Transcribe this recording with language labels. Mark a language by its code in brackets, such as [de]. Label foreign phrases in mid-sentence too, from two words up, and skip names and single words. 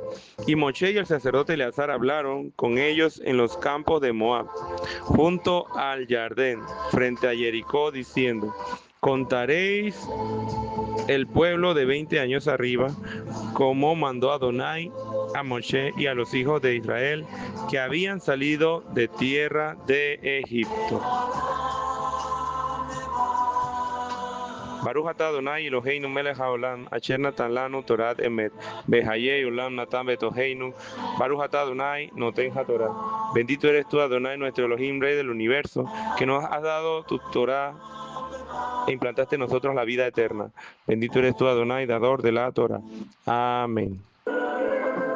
[es] Y Moshe y el sacerdote Eleazar hablaron con ellos en los campos de Moab, junto al Jardén, frente a Jericó, diciendo: contaréis el pueblo de 20 años arriba, como mandó Adonai a Moshe y a los hijos de Israel que habían salido de tierra de Egipto. [he] ברוך אתה אדני אלהינו מלך העולם, אשר נתן לנו תורת אמת, וחיי עולם נטע בתוכנו, ברוך אתה אדני נותן התורה. [es] Bendito eres tú, Adonai, nuestro Elohim, Rey del universo, que nos has dado tu Torah e implantaste en nosotros la vida eterna. Bendito eres tú, Adonai, dador de la Torah. Amén.